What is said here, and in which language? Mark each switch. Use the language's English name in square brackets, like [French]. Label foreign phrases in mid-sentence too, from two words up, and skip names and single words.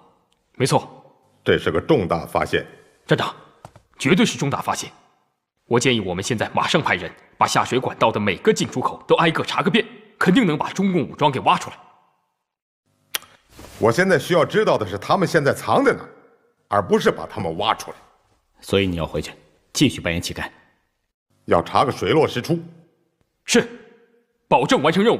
[Chinese] 沒錯，這是個重大發現。站長，絕對是重大發現。 我建議我们现在馬上派人把下水管道的每個進出口都挨個查個遍，肯定能把中共武裝給挖出來。我現在需要知道的是他們現在藏在哪，而不是把他們挖出來。所以你要回去繼續扮演乞丐，要查個水落石出。是，保證完成任務。